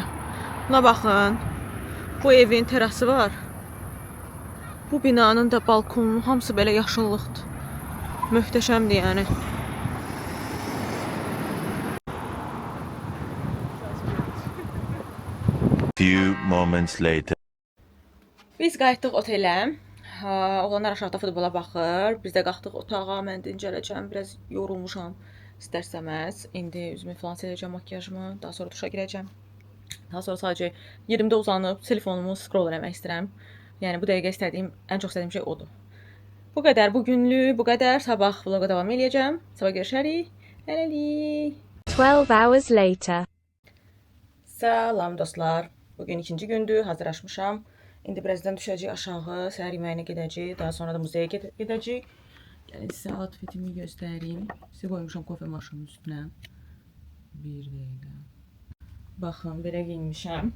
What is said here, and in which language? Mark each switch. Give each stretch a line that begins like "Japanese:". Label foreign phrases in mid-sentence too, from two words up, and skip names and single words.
Azerbaijani: Buna baxın. Bu evin terası var. Bu binanın da balkonu, hamısı belə yaşıllıqdır. Möhtəşəmdir yəni.
English: Few moments later.
Azerbaijani: Biz qayıtdıq otelə. Oğlanlar aşağıda futbola baxır. Biz də qalxdıq otağa. Mən dincələcəm. Biraz yorulmuşam. İstərsəməz. İndi üzümü falan siləcəm, makyajımı. Daha sonra duşa girəcəm. Daha sonra sadəcə yerimdə uzanıb telefonumu scroll eləmək istəyirəm. Yəni bu dəqiqə ən çox istədiyim şey odur. Bu qədər bugünlük, bu qədər. Sabah vloqa davam edəcəm. Sabah görüşərik. Hələlik.
English: 12 hours later.
Azerbaijani: Salam dostlar. Bugün ikinci gündür. Hazırlaşmışam. İndi birazdan düşəcəyik aşağı. Səhər yeməyinə gedəcəyik. Daha sonra da muzeyə gedəcəyik. Gəlin sizə outfitimi göstəreyim. Sizə qoymuşam kofe maşının üstünə. Bir dəqiqə. Baxın, belə giyinmişəm.